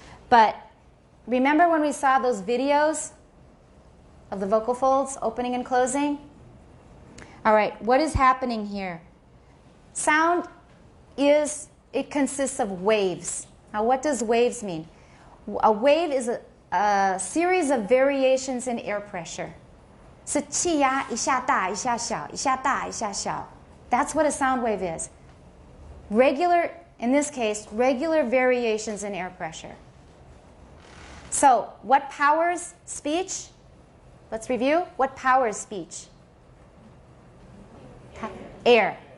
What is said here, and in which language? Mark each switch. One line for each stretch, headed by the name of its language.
English: But remember when we saw those videos of the vocal folds opening and closing? All right. What is happening here? Sound it consists of waves. Now, what does waves mean? A wave is a series of variations in air pressure.
Chinese: 是气压一下大一下小，一下大一下小。
English: That's what a sound wave is. Regular, in this case, regular variations in air pressure. So, what powers speech? Let's review. What powers speech? Air.